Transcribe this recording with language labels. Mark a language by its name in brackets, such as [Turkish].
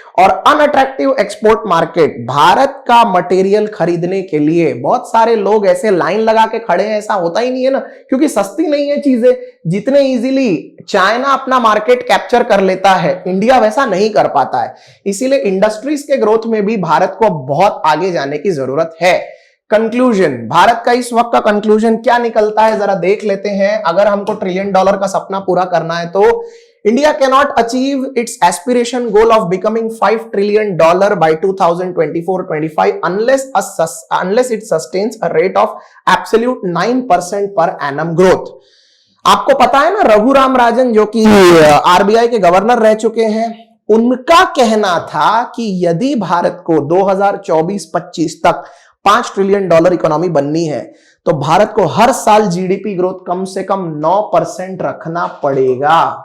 [Hindi] और [English] unattractive export market, [Hindi] Bharat का material खरीदने के लिए बहुत सारे लोग ऐसे लाइन लगा के खड़े हैं, ऐसा होता ही नहीं है ना, क्योंकि सस्ती नहीं है चीजें। जितने इजीली चाइना अपना मार्केट कैप्चर कर लेता है, इंडिया वैसा नहीं कर पाता है। इसीलिए इंडस्ट्रीज के ग्रोथ में भी भारत को बहुत आगे जाने की जरूरत है। कंक्लूजन, भारत का इस वक्त का कंक्लूजन क्या निकलता है जरा देख लेते हैं। अगर हमको $1 ट्रिलियन का सपना पूरा करना है तो [English] India cannot achieve its aspiration goal of becoming $5 trillion by 2024-25 unless it sustains a rate of absolute 9% per annum growth। [Hindi] आपको पता है ना, रघुराम राजन जो कि आरबीआई के गवर्नर रह चुके हैं, उनका कहना था कि यदि भारत को 2024-25 तक $5 ट्रिलियन इकोनॉमी बननी है तो भारत को हर साल जीडीपी ग्रोथ कम से कम 9% रखना पड़ेगा।